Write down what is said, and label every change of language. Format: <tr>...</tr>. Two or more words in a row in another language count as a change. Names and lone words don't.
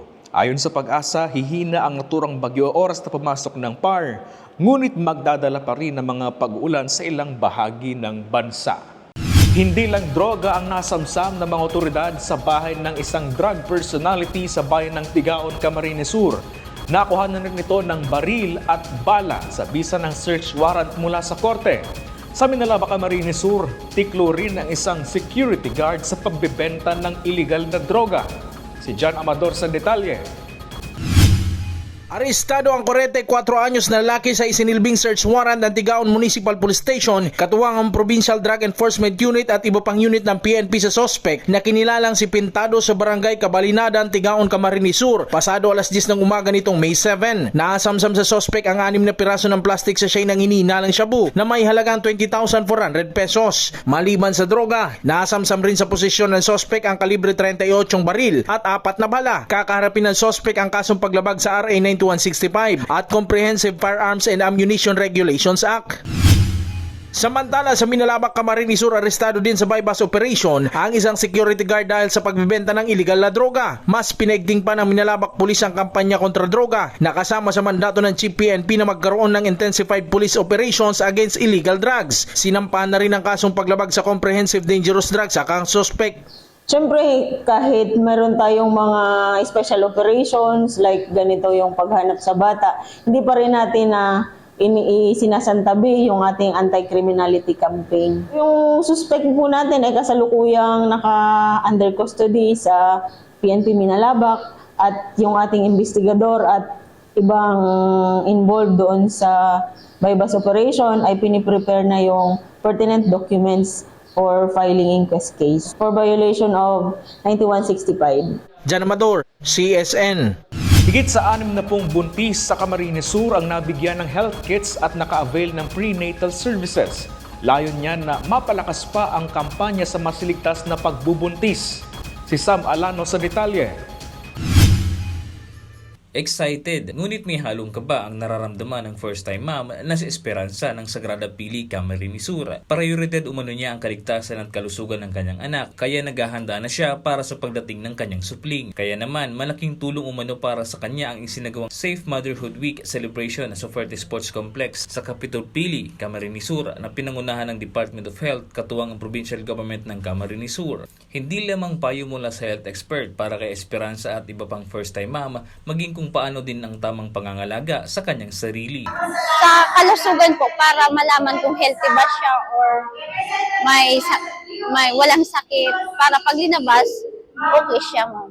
<tl>Ayon sa Pag-asa, hihina ang naturang bagyo oras na pumasok ng PAR, ngunit magdadala pa rin ng mga pag-uulan sa ilang bahagi ng bansa. Hindi lang droga ang nasamsam ng mga otoridad sa bahay ng isang drug personality sa bayan ng Tigaon, Camarines Sur. Nakuha na rin ito ng baril at bala sa bisa ng search warrant mula sa korte. Sa Minalaba, Camarines Sur, tiklo rin ang isang security guard sa pagbebenta ng illegal na droga. Si John Amador sa detalye. Arestado ang 44 anyos na lalaki sa isinilbing search warrant ng Tigaon Municipal Police Station, katuwang ang Provincial Drug Enforcement Unit at iba pang unit ng PNP sa suspect na kinilalang si Pintado sa barangay Cabalinadan, Tigaon, Camarines Sur. Pasado alas 10 ng umaga nitong May 7, naasamsam sa suspect ang 6 na piraso ng</tl> <en>plastic sachet</en> <tl>ng hinihinalang shabu na may halagang 20,400 pesos. Maliban sa droga, naasamsam rin sa posisyon ng suspect ang kalibre 38 baril at 4 na bala. Kakaharapin ng suspect ang kasong paglabag sa RA 9165 at Comprehensive Firearms and Ammunition Regulations Act. Samantala, sa Minalaba, Camarines Sur, arestado din sa bypass operation ang isang security guard dahil sa pagbebenta ng illegal na droga. Mas pinaigting pa ng Minalabak Police ang kampanya kontra droga, nakasama sa mandato ng Chief PNP na magkaroon ng</tl> <en>intensified police operations against illegal drugs.</en> <tl>Sinampahan na rin ang kasong paglabag sa Comprehensive Dangerous Drugs sa kang suspect. Siyempre, kahit meron tayong mga</tl> <en>special operations</en> <tl>like ganito yung paghanap sa bata, hindi pa rin natin na sinasantabi yung ating anti-criminality campaign. Yung suspect po natin ay kasalukuyang naka-</tl> <en>under custody</en> <tl>sa PNP Minalabak at yung ating investigador at ibang involved doon sa bypass operation ay piniprepare na yung</tl> <en>pertinent documents for filing inquest case for violation of 9165.</en> <tl>Jan Amador, CSN. Higit sa 60 buntis sa Camarines Sur ang nabigyan ng</tl> <en>health kits</en> <tl>at naka-avail ng</tl> <en>prenatal services.</en> <tl>Layon niyan na mapalakas pa ang kampanya sa masiligtas na pagbubuntis. Si Sam Alano sa detalye. Excited, ngunit may halong kaba ang nararamdaman ng</tl> <en>first-time mom</en> <tl>na si Esperanza ng Sagrada Pili, Camarines Sur. Prioridad umano niya ang kaligtasan at kalusugan ng kanyang anak, kaya naghahanda na siya para sa pagdating ng kanyang supling. Kaya naman, malaking tulong umano para sa kanya ang isinagawang Safe Motherhood Week celebration sa Fuerte Sports Complex sa Capitol Pili, Camarines Sur na pinangunahan ng Department of Health katuwang ang</tl> <en>provincial government</en> <tl>ng Camarines Sur. Hindi lamang payo mula sa</tl> <en>health expert</en> <tl>para kay Esperanza at iba pang</tl> <en>first-time mom,</en> <tl>maging kung paano din ang tamang pangangalaga sa kanyang sarili. Sa kalusugan po, para malaman kung healthy ba siya or may walang sakit, para pag linabas, okay siya mo.</tl>